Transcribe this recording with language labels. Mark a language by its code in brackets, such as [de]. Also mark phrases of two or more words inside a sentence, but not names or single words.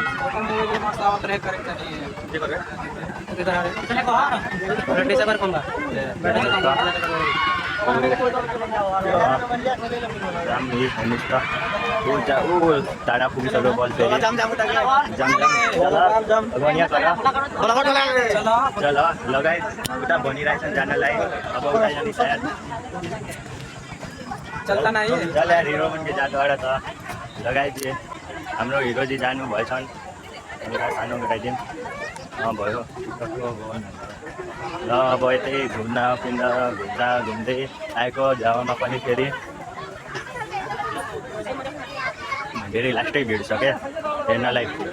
[ne] हेर्नुहोस् त ऊ टाढा पुगिसक्यो बल फेरि। चल लगाइ उता भनिरहेछन् जानलाई, अब उता जाने सायद। चल यार हिरो [hi] बन के [ne] जात त लगाइदिए। हाम्रो हिरोजी जानु भएछन्, सानो गराइदिउँ भयो। ल अब यतै घुम्दै आएको झावामा पनि फेरि धेरै लास्टै भिड छ क्या हेर्नलाई।